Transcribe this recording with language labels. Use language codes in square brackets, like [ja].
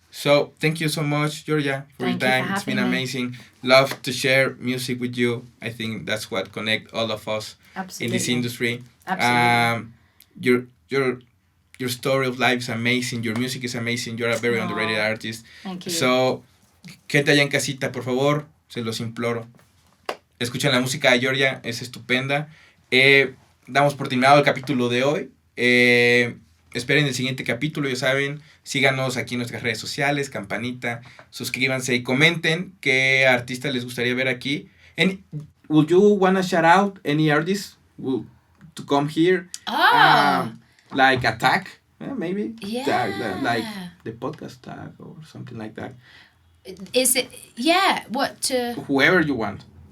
[en] So thank you so much, Georgia, for your time. It's been amazing. Love to share music with you. I think that's what connects all of us in this industry. Absolutely. Your story of life is amazing. Your music is amazing. You're a very underrated artist. Thank you. [es] So, gente allá en casita, por favor, se los imploro. Escuchen la música de Georgia, es estupenda. Damos por terminado el capítulo de hoy. Esperen el siguiente capítulo, ya saben. Síganos aquí en nuestras redes sociales, campanita, suscríbanse y comenten qué artista les gustaría ver aquí. [en] And would you wanna shout out any artist to come here? Like a tag, maybe? Yeah. Tag, like the podcast tag or something like that. Is it? Yeah. What to? Whoever you want.